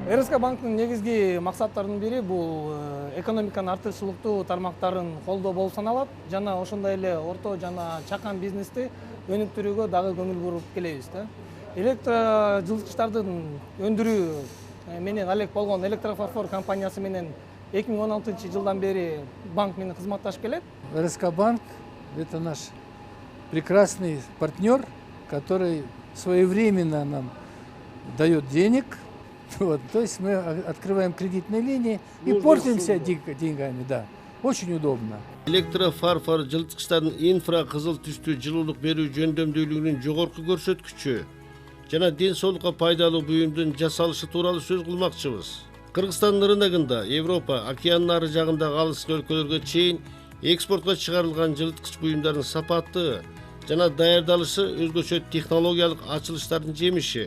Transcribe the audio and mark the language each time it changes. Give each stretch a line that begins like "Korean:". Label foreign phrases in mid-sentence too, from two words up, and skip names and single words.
Kyrgyz: РСК банктын негизги максаттарынын бири бул экономиканын артыкчылыктуу тармактарын колдоо болуп саналат жана ошондой эле орто жана чакан бизнести өнүктүрүүгө дагы көңүл буруп келебиз да. Электрожылыткычтардын өндүрүү менен алек болгон Электрофарфор компаниясы менен 2016 жылдан бери банк менен кызматташып келет.
Russian: РСК банк – это наш прекрасный партнер, который своевременно нам дает денег. Вот, то есть мы открываем кредитные линии и пользуемся деньгами, да. Очень удобно.
Kyrgyz: Электрофарфор жылыткычтардын инфра кызыл түстүү жылуулук берүү жөндөмдүүлүгүнүн жогорку көрсөткүчү жана ден соолукка пайдалуу буюмдун жасалышы тууралуу сөз кылмакчыбыз. Кыргызстандын рыногунда Европа, океандын ары жагындагы алыскы өлкөлөргө чейин экспортко чыгарылган жылыткыч буюмдардын сапаты жана даярдалышы өзгөчө технологиялык ачылыштардын жемиши.